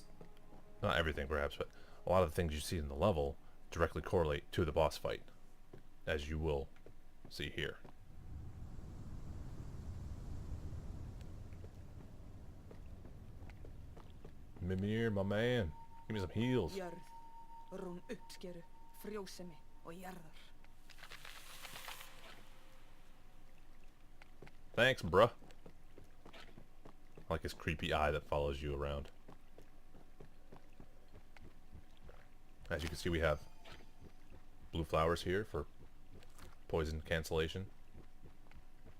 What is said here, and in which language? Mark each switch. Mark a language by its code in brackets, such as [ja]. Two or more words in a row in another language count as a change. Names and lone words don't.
[en] not everything perhaps, but a lot of the things you see in the level directly correlate to the boss fight, as you will see here. Mimir, my man, give me some heals. [is] Jörð, rún uppskeru, frjósemi og jarðar. [en] Thanks, bruh. I like his creepy eye that follows you around. As you can see, we have blue flowers here for poison cancellation.